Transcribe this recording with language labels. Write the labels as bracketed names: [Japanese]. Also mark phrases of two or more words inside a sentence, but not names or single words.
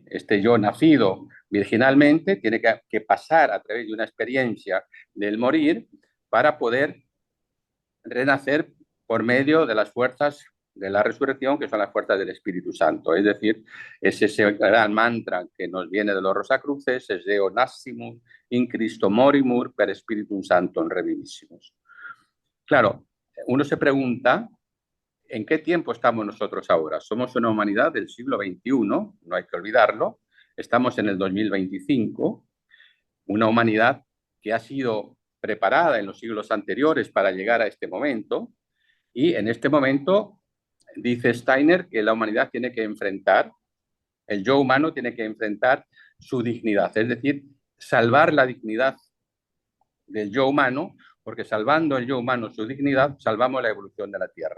[Spanish] Este yo nacido virginalmente tiene que pasar a través de una experiencia del morir para poder renacer por medio de las fuerzas de la resurrección, que son las fuerzas del Espíritu Santo. Es decir, es ese gran mantra que nos viene de los Rosacruces, es [Latin] Deo Nascimus in Christo morimur per Spiritum Sanctum revivissimus. [Spanish] Claro, uno se pregunta, ¿en qué tiempo estamos nosotros ahora? Somos una humanidad del siglo XXI, no hay que olvidarlo, estamos en el 2025, una humanidad que ha sido preparada en los siglos anteriores para llegar a este momento, y en este momento dice Steiner que la humanidad tiene que enfrentar, el yo humano tiene que enfrentar su dignidad, es decir, salvar la dignidad del yo humano, porque salvando el yo humano su dignidad, salvamos la evolución de la Tierra.